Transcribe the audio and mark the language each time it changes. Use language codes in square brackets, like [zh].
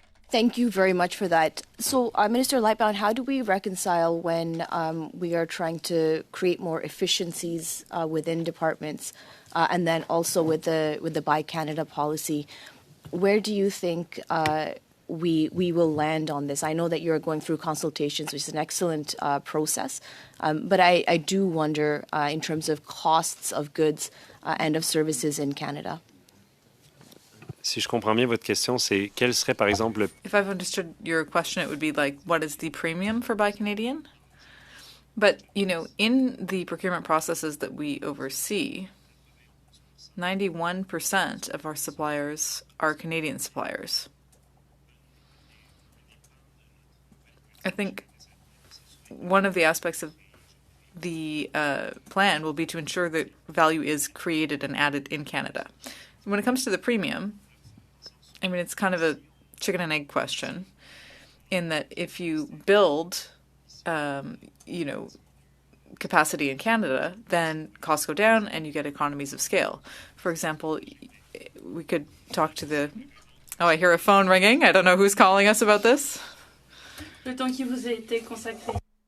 [en] Thank you very much for that. So, Minister Lightbound, how do we reconcile when we are trying to create more efficiencies within departments, and then also with the Buy Canada policy? Where do you think we will land on this? I know that you're going through consultations, which is an excellent process, but I do wonder in terms of costs of goods and of services in Canada. [fr] Si je comprends bien votre question, c'est quel serait par exemple [en] If I've understood your question, it would be like, what is the premium for Buy Canadian? But, you know, in the procurement processes that we oversee, 91% of our suppliers are Canadian suppliers. I think one of the aspects of the plan will be to ensure that value is created and added in Canada. When it comes to the premium, I mean, it's kind of a chicken and egg question in that if you build, you know, capacity in Canada, then costs go down and you get economies of scale. For example, we could talk to the... Oh, I hear a phone ringing. I don't know who's calling us about this. [fr] Le temps qui vous a été consacré.